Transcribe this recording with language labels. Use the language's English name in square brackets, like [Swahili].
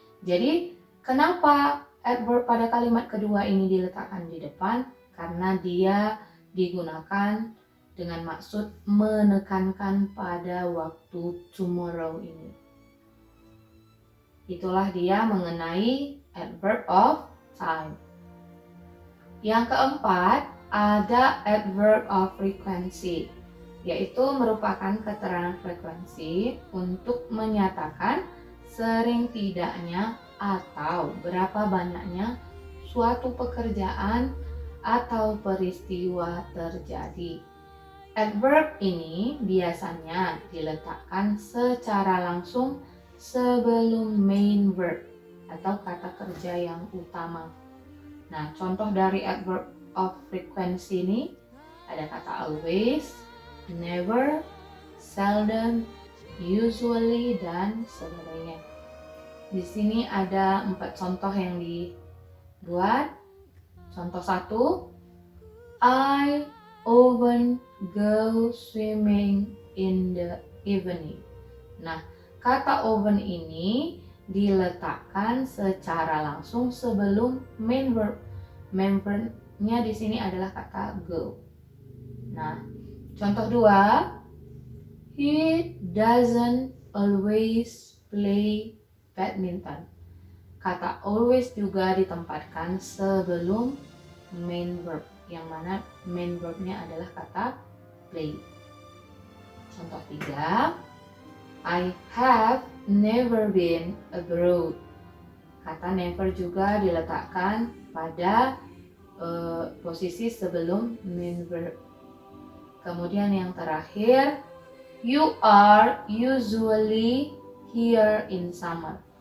[Indonesian] Jadi kenapa adverb pada kalimat kedua ini diletakkan di depan? Karena dia digunakan dengan maksud menekankan pada waktu tomorrow ini. Itulah dia mengenai adverb of time. Yang keempat, ada adverb of frequency, yaitu merupakan keterangan frekuensi untuk menyatakan sering tidaknya atau berapa banyaknya suatu pekerjaan atau peristiwa terjadi. Adverb ini biasanya diletakkan secara langsung sebelum main verb atau kata kerja yang utama. Nah, contoh dari adverb of frequency ini ada kata always, never, seldom, usually, dan sebagainya. Di sini ada 4 contoh yang dibuat. Contoh 1, [English] I often go swimming in the evening. [Indonesian] Nah, kata often ini diletakkan secara langsung sebelum main verb. Main verbnya di sini adalah kata go. Nah, contoh 2, [English] he doesn't always play badminton. [Indonesian] Kata always juga ditempatkan sebelum main verb, yang mana main verbnya adalah kata play. Contoh 3, [English] I have never been abroad. [Indonesian] Kata never juga diletakkan pada posisi sebelum main verb. Kemudian yang terakhir, [English] you are usually here in summer.